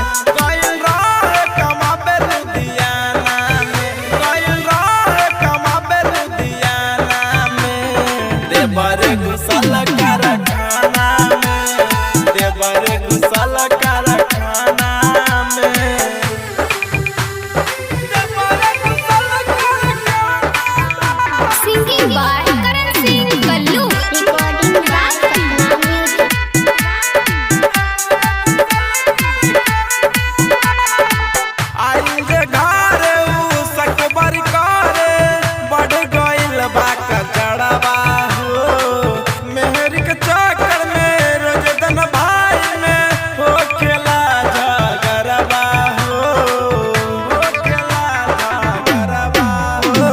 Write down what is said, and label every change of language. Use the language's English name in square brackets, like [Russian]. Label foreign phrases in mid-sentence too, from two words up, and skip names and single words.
[Bhojpuri] गइल रहे कमाबे लुधियाना में, गइल रहे कमाबे लुधियाना में। देवरे घुसल कारखाना में, देवरे घुसल कारखाना में। [English] Singing by Karan Singh Kallu. Recording by Satnam Music. [Bhojpuri] आई जे घरे उ सकबर करे, बढ़ गइल बा कचड़वा हो। मेहर के चक्कर में रोज दिन भाई में हो खेला झगड़वा हो, हो खेला झगड़वा हो।